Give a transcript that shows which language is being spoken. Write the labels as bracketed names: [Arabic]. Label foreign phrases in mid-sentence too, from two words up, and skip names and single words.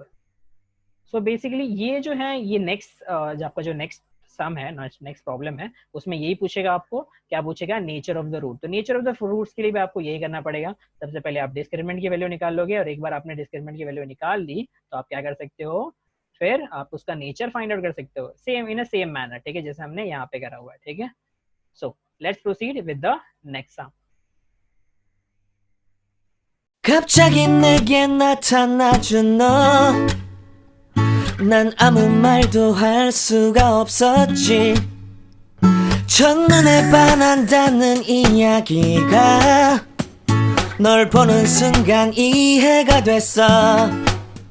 [English] so basically [Hindi] ये जो है, ये नेक्स्ट जो आपका जो [English] next sum [Hindi] है, [English] next problem [Hindi] है, उसमें यही पूछेगा आपको, क्या पूछेगा, [English] nature of the root. [Hindi] तो [English] nature of the roots [Hindi] के लिए भी आपको यही करना पड़ेगा, सबसे पहले आप डिस्क्रिमिनेंट की वैल्यू निकाल लोगे, और एक बार आपने डिस्क्रिमिनेंट की वैल्यू निकाल ली, तो आप क्या कर सकते हो, फिर आप उसका [English] nature find out [Hindi] कर सकते हो, [English] same in a same manner, [Hindi] ठीक है, जैसे हमने यहाँ पे करा हुआ है, ठीक है। [English] so let's proceed with the next sum. [Korean] 갑자기 내게 나타나준 너, 난 아무 말도 할 수가 없었지. 첫눈에 반한다는 이야기가 널 보는 순간 이해가 됐어.